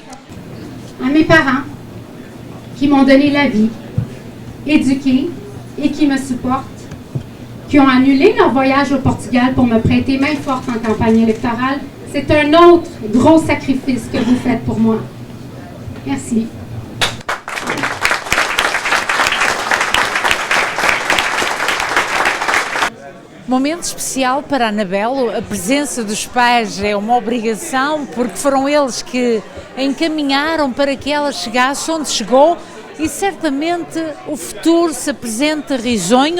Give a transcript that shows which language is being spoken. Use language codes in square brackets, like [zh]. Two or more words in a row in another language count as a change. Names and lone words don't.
[fr] À mes parents, qui m'ont donné la vie, éduqués et qui me supportent, qui ont annulé leur voyage au Portugal pour me prêter main forte en campagne électorale, c'est un autre gros sacrifice que vous faites pour moi. Merci. [pt] Momento especial para a Anabela, a presença dos pais é uma obrigação porque foram eles que a encaminharam para que ela chegasse onde chegou e certamente o futuro se apresenta risonho.